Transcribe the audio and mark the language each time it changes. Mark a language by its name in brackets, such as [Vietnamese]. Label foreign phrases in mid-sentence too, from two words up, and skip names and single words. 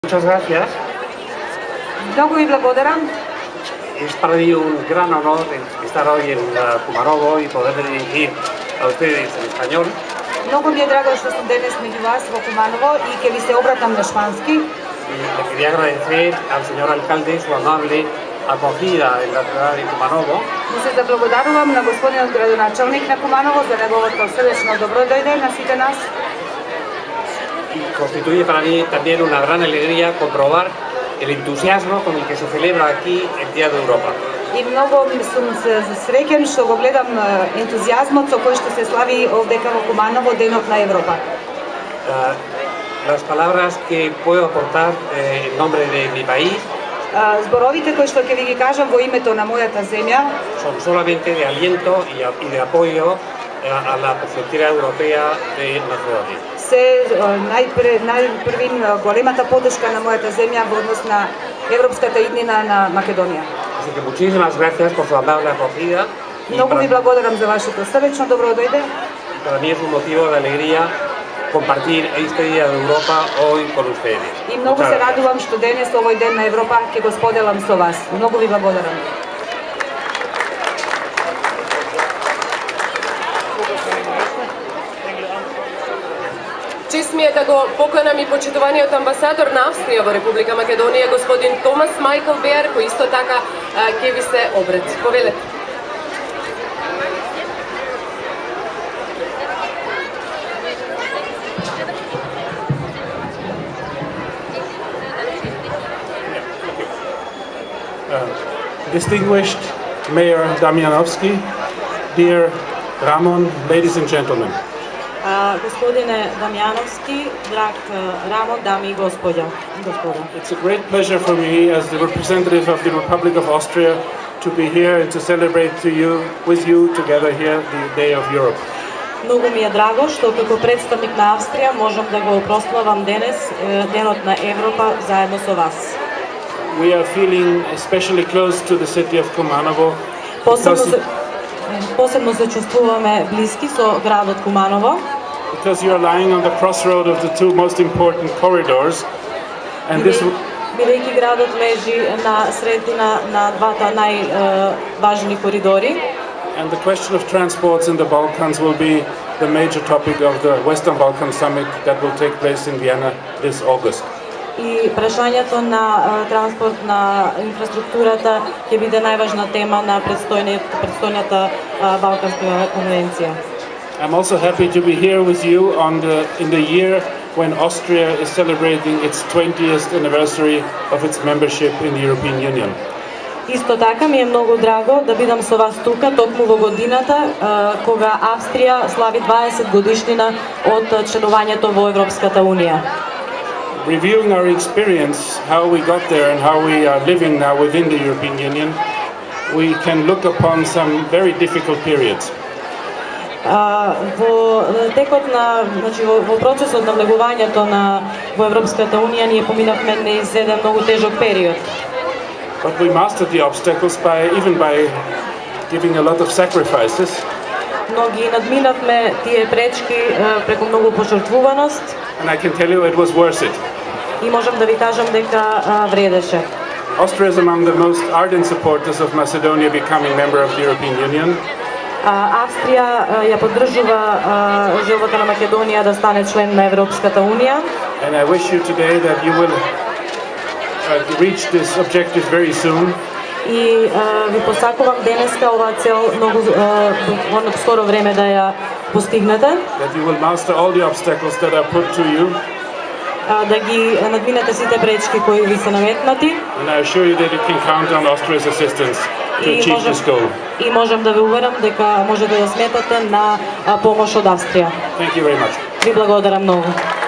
[Spanish] Muchas gracias. [Macedonian] Много ви благодарам. [Spanish] Es para mí un gran honor estar hoy en Kumanovo y poder dirigir a ustedes en español. [Macedonian] Много ми е драго што сум денес меѓу вас во Куманово и ќе ви се обратам на шпански. [Spanish] Y le quería agradecer al señor alcalde su amable acogida en la ciudad de Kumanovo. [Macedonian] Му се заблагодарувам на господинот градоначалник на Куманово за неговото срдечно добродојде на сите нас. [Spanish] Y constituye para mí también una gran alegría comprobar el entusiasmo con el que se celebra aquí el Día de Europa. [Macedonian] И многу сум среќен што го гледам ентузијазмот со кој што се слави овдека во Куманово Денот на Европа. [Spanish] Las palabras que puedo aportar en nombre de mi país [Macedonian] Зборовите кои што ќе ви ги кажам во името на мојата земја [Spanish] son solamente de aliento y de apoyo a la perspectiva europea de Macedonia. [Macedonian] се најпрвин големата поддршка на мојата земја во однос на европската иднина на Македонија. [Spanish] Así que muchísimas gracias por su amable acogida. [Macedonian] Многу ви благодарам за вашето срдечно добродојде. [Spanish] Para mí es un motivo de alegría compartir este Día de Europa hoy con ustedes. [Macedonian] И многу се радувам што денес овој ден на Европа ќе го споделам со вас. Многу ви благодарам. Чест ми е да го поканам и почитуваниот амбасадор на Австрија во Република Македонија, господин Томас Майкл Беер, кој исто така ќе ви се обрати. Повелете. [English] Distinguished Mayor Damianovski, dear Ramon, ladies and gentlemen. [Macedonian] Господине Дамјановски, драг Рамон, дами и господа. [English] It's a great pleasure for me as the representative of the Republic of Austria to be here and to celebrate with you together here the Day of Europe. [Macedonian] Многу ми е драго што како представник на Австрија можам да го прославам денес Денот на Европа заедно со вас. [English] We are feeling especially close to the city of Kumanovo. [Macedonian] Посебно се чувствуваме блиски со градот Куманово. [English] Because you are lying on the crossroad of the two most important corridors, and this [Macedonian] бидејќи градот лежи на средина на двата најважни коридори. [English] And the question of transports in the Balkans will be the major topic of the Western Balkan Summit that will take place in Vienna this August. [Macedonian] И прашањето на транспорт на инфраструктурата ќе биде најважна тема на предстојната Балканска конвенција. [English] I'm also happy to be here with you in the year when Austria is celebrating its 20th anniversary of its membership in the European Union. [Macedonian] Исто така ми е многу драго да бидам со вас тука токму во годината кога Австрија слави 20 годишнина од членувањето во Европската унија. [English] Reviewing our experience, how we got there and how we are living now within the European Union, we can look upon some very difficult periods. [Macedonian] Во текот на, во процесот на влегувањето во Европската унија ние поминавме низ еден многу тежок период. [English] But we mastered the obstacles by giving a lot of sacrifices. [Macedonian] Но ги надминавме тие пречки преку многу пожртвуваност. [English] And I can tell you it was worth it. [Macedonian] И можам да ви кажам дека вредеше. [English] Austria is among the most ardent supporters of Macedonia becoming member of the European Union. [Macedonian] Австрија ја поддржува желбата на Македонија да стане член на Европската унија. [English] And I wish you today that you will reach this objective very soon. [Macedonian] И ви посакувам денеска оваа цел многу во скоро време да ја постигнете. [English] That you will master all the obstacles that are put to you. [Macedonian] Да ги надминете сите пречки кои ви се наметнати. [English] And I assure you that you can count on Austria's assistance to achieve this goal. [Macedonian] И можам да ви уверам дека можете да сметате на помош од Австрија. [English] Thank you very much. [Macedonian] Ви благодарам многу.